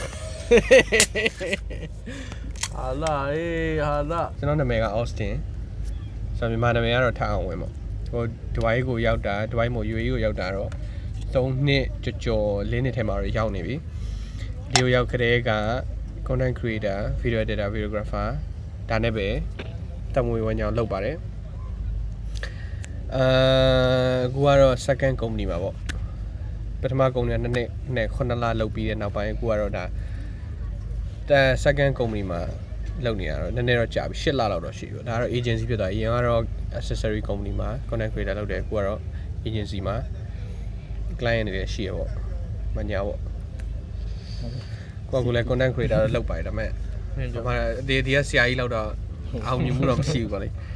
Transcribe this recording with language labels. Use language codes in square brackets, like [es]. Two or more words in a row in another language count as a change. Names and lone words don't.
[en] hello hello [my] ကျွန်တော်နာမည်က Austin ဆိုတော့မြန်မာနာမည်ကတော့ထားအောင်ဝင်ပေါ့ဟိုဒဝိုင်းကိုရောက်တာဒဝိုင်းမို့ UAE ကိုရောက်တာတော့3နှစ်ကျော်4နှစ်ထဲမှာတော့ရောက်နေပြီဒီကိုရောက်ခတဲ့က [en] content creator video editor videographer [my] ဒါနဲ့ပဲတမွေဝန်ကြောင်လုပ်ပါတယ် အခုကတော့ [en] second company [my] မှာပေါ့ပထမ company က2နှစ်နဲ့9လလုပ်ပြီးတဲ့နောက်ပိုင်းအခုကတော့ဒါ [en] second company [my] မှာလုပ်နေရတော့နည်းနည်းတော့ကြာပြီ10လလောက်တော့ရှိပြီဒါကတော့ agency ဖြစ်သွားအရင်ကတော့ [en] accessory company [my] မှာ [en] content creator [my] လုပ်တယ်အခုကတော့ agency မှာ client တွေရှိရပေါ့မညာပေါ့ကိုကလည်း [en] content creator [my] တော့လုပ်ပါတယ်ဒါပေမဲ့ဒီမှာဒီကဆရာကြီးလောက်တော့အောင်မြင်မှုတော့မရှိဘူးပေါ့လေ